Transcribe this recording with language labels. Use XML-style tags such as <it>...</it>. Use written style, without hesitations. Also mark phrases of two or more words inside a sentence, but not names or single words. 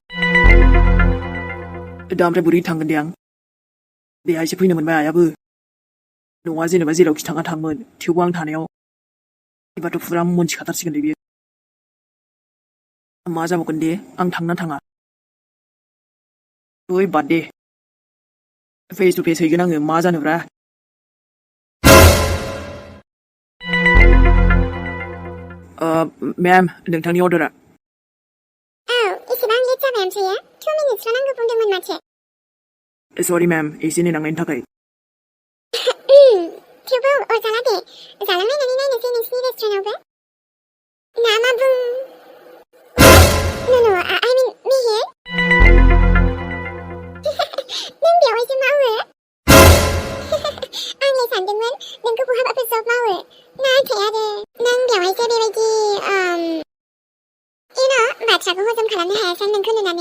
<brx>दा ओमफ्राय बोरै थांगोन दे आं बेहायसो फैनो मोनबाय आयाबो न'आ जेनेबा जेरावखि थाङा थांमोन थेवबो आं थानायाव एबारथ' फुरा मोनथिखाथारसिगोन दे बियो मा जाबावगोन दे आं थांना थाङा ओइ बाद दे</brx> <en>face to face</en> <brx>हैगोन आङो मा जानोब्रा मेम नोंथांनि अर्डारा औ एसेबां लेट जाबाय ओमफ्राय 2 मिनिटसल' नांगौ बुंदोंमोन माथो</brx> <en>sorry ma'am</en> <brx>एसे नेनांनायनि थाखाय थेवबो अरजाला दे जालांनायनानै नायनोसै नोंसिनि रेस्टुरेन्टआवबो ना मा बुं नो</brx> <en>I mean</en> <brx>मेहेर नों बेवहायसो मावो आंलाय सानदोंमोन नोंखौ बहाबाफोर जब मावो नाथाय आरो नों बेवहायसो बेबायदि बाथ्राखौ हजम खालामनो हायासै नोंखौ नुनानै</brx>